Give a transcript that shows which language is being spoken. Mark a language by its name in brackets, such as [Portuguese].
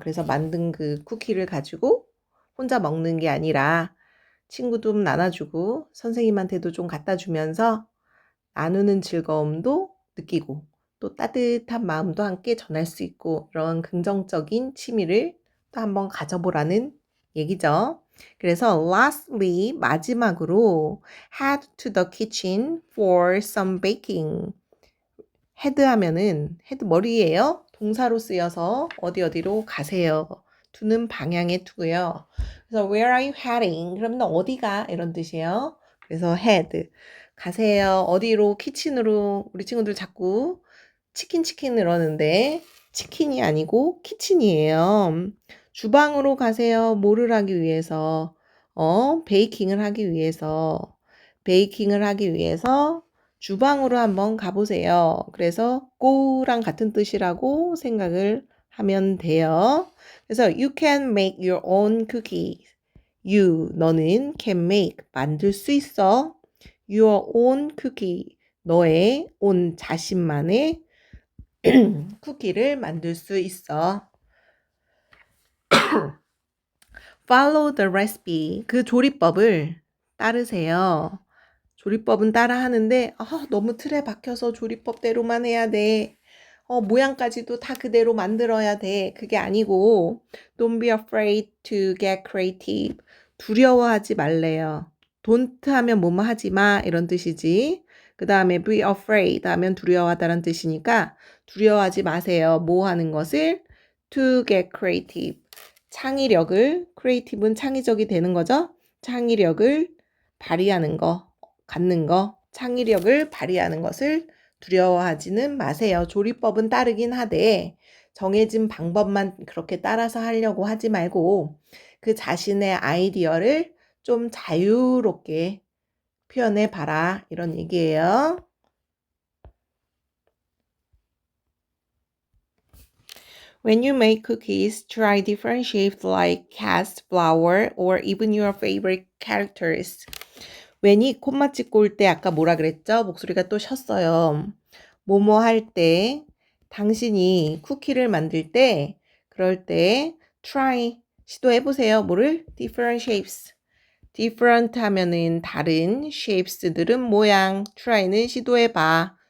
[Korean] 그래서 만든 그 쿠키를 가지고 혼자 먹는 게 아니라 친구도 나눠주고 선생님한테도 좀 갖다 주면서 나누는 즐거움도 느끼고 또 따뜻한 마음도 함께 전할 수 있고 이런 긍정적인 취미를 또 한번 가져보라는 얘기죠. 그래서 [English] lastly [Korean] 마지막으로 [English] head to the kitchen for some baking. [Korean] head 하면은 head 머리예요. 동사로 쓰여서 어디로 가세요. to는 방향의 to고요. 그래서 [English] where are you heading? [Korean] 그러면 어디가 이런 뜻이에요. 그래서 head 가세요. 어디로? 키친으로. 우리 친구들 자꾸 치킨 이러는데 치킨이 아니고 키친이에요. 주방으로 가세요. 뭐를 하기 위해서? 베이킹을 하기 위해서. 베이킹을 하기 위해서 주방으로 한번 가보세요. 그래서 go랑 같은 뜻이라고 생각을 하면 돼요. 그래서 [English] you can make your own cookies. [Korean] you, 너는 [English] can make, [Korean] 만들 수 있어. [English] your own cookie, [Korean] 너의 own 자신만의 쿠키를 만들 수 있어. [English] Follow the recipe, [Korean] 그 조리법을 따르세요. 조리법은 따라 하는데 너무 틀에 박혀서 조리법대로만 해야 돼. 모양까지도 다 그대로 만들어야 돼. 그게 아니고 [English] Don't be afraid to get creative. [Korean] 두려워하지 말래요. Don't 하면 뭐뭐 하지 마 이런 뜻이지. 그 다음에 be afraid 하면 두려워하다는 뜻이니까 두려워하지 마세요. 뭐 하는 것을? [English] to get creative. [Korean] 창의력을, creative는 창의적이 되는 거죠. 창의력을 발휘하는 거, 갖는 거, 창의력을 발휘하는 것을 두려워하지는 마세요. 조리법은 따르긴 하되 정해진 방법만 그렇게 따라서 하려고 하지 말고 그 자신의 아이디어를 좀 자유롭게 표현해 봐라. 이런 얘기예요. [English] When you make cookies, try different shapes like cast, flower, or even your favorite characters. [Korean] When이 콤마 찍고 올 때 아까 뭐라 그랬죠? 목소리가 또 쉬었어요. 뭐뭐 할 때, 당신이 쿠키를 만들 때, 그럴 때 try, 시도해보세요. 뭐를? [English] different shapes. [Korean] different 하면은 다른, shapes들은 모양, try는 시도해봐.